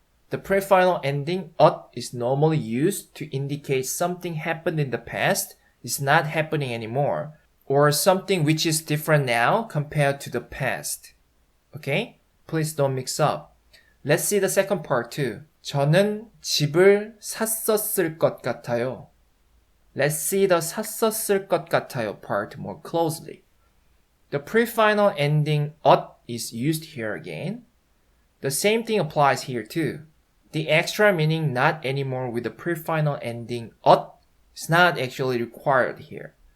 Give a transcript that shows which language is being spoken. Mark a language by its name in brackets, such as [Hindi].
[English] The pre-final ending is normally used to indicate something happened in the past is not happening anymore, or something which is different now compared to the past. Okay? Please don't mix up. Let's see the second part too. [Korean] 저는 집을 샀었을 것 같아요. [English] Let's see the [Korean] 샀었을 것 같아요 [English] part more closely. The pre-final ending is used here again. The same thing applies here too. The extra meaning not anymore with the pre-final ending is not actually required here.